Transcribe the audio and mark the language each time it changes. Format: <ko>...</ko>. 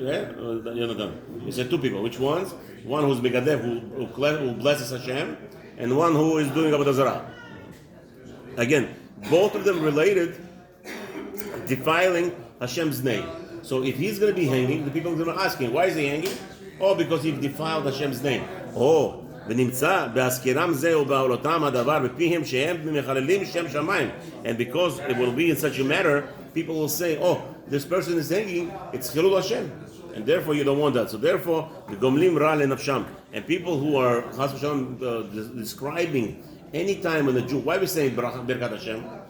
<en>You said two people. Which ones? One who's Megadev, who blesses Hashem, and one who is doing Avodah Zarah. Again, both of them related defiling Hashem's name. So if he's going to be hanging, the people are going to ask him, why is he hanging? Oh, because he defiled Hashem's name. Oh.</en> <he>ונמצא בהזכירם זה ובעולותם הדבר בפיהם שהם מחללים שם שמיים.</he> <en>And because it will be in such a matter, people will say, oh, this person is hanging, it's Chilul Hashem. And therefore you don't want that. So therefore, the gomlim ra lenafsham. And people who are Chas v'shalom describing any time when the Jew, why we say Birkat Hashem?</en>